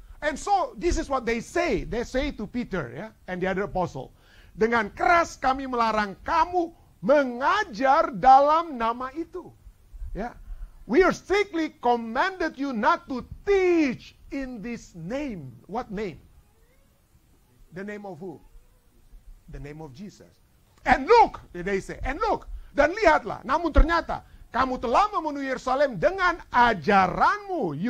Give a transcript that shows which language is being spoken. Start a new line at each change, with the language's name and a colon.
English: And so, this is what they say to Peter ya, and the other apostle.
Indonesian: Dengan keras kami melarang kamu mengajar dalam nama itu. Ya.
English: We are strictly commanded you not to teach in this name. What name? The name of who? The name of Jesus. And look, they say, and look,
Indonesian: dan lihatlah, namun ternyata kamu telah memenuhi Yerusalem dengan ajaranmu.